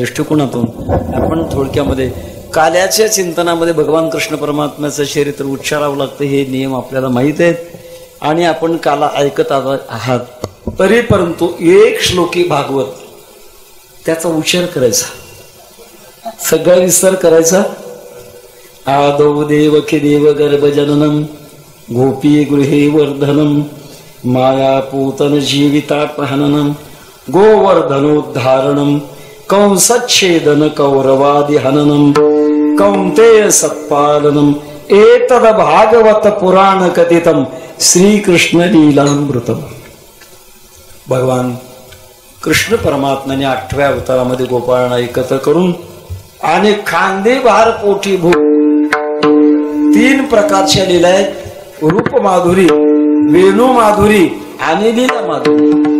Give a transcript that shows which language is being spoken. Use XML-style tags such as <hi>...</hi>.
<mr>या दृष्टिकोनातून आपण थोडक्यामध्ये काल्याच्या चिंतनामध्ये भगवान कृष्ण परमात्म्याचं चरित्र उच्चारावं लागतं, हे नियम आपल्याला माहीत आहेत आणि आपण काला ऐकत आहात. तरी परंतु एक श्लोकी भागवत त्याचा उच्चार करायचा, सगळा विस्तार करायचा.</mr> <sa>आदौ देवकी देव गर्भजननम गोपी गृहे वर्धनम मायापूतन जीवितापहननम गोवर्धनोद्धारणम कंसच्छेदन कौरवादि हननम कौंतेय सत्पालनम एतद भागवत पुराण कथितम श्रीकृष्ण लीलामृतम.</sa> <mr>भगवान कृष्ण परमात्म्याने 8व्या अवतारामध्ये गोपाळांना एकत्र करून आणि खांदे भार पोटी भू 3 प्रकारच्या लीला आहेत. रूप माधुरी, वेणू माधुरी आणि लीला माधुरी.</mr>